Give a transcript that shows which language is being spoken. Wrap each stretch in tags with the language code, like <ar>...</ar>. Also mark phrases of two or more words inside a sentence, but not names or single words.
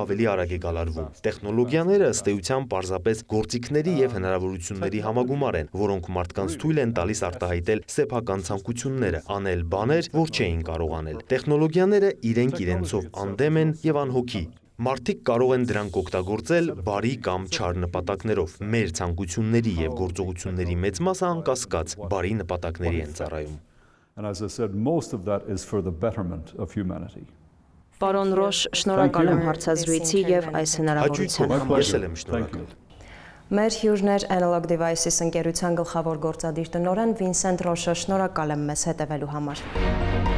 <hy>ավելի արագ է գալարվում։ Տեխնոլոգիաները ըստ էության պարզապես գործիքների եւ հնարավորությունների համագումար են, որոնք մարդկանց թույլ են տալիս արտահայտել սեփական ցանկությունները, անել բաներ, որ չէին կարող անել։ Տեխնոլոգիաները իրենք իրենցով անդեմ են եւ անհոգի։ Մարդիկ կարող են դրանք օգտագործել բարի կամ չար նպատակներով։ Մեր ցանկությունների եւ գործողությունների մեծ մասը անկասկած բարի նպատակների են ծառայում։</hy> <en>And as I said, most of that is for the betterment of humanity.</en> <hy>Պարոն Ռոշ, շնորհակալ եմ հարցազրույցի եւ այս հնարավորության համար։ Ես էլ եմ շնորհակալ։ Մեր հյուրն էր Analog Devices ընկերության գլխավոր գործադիր տնօրեն Վինսենտ Ռոշը, շնորհակալ եմ մեզ հետևելու համար։</hy>